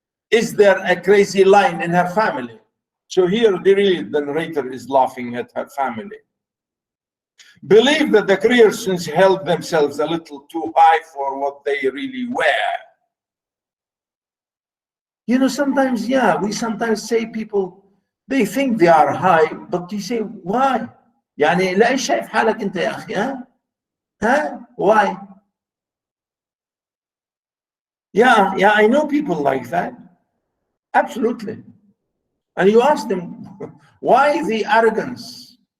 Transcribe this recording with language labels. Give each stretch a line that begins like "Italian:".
English: Is there a crazy line in her family? So here the narrator is laughing at her family. Believe that the Griersons held themselves a little too high for what they really were. Sometimes, we sometimes say people, they think they are high, but you say, why?
Arabic: يعني لا شايف حالك انت يا اخي ها
English: why? Yeah, I know people like that. Absolutely. And you ask them, why the arrogance?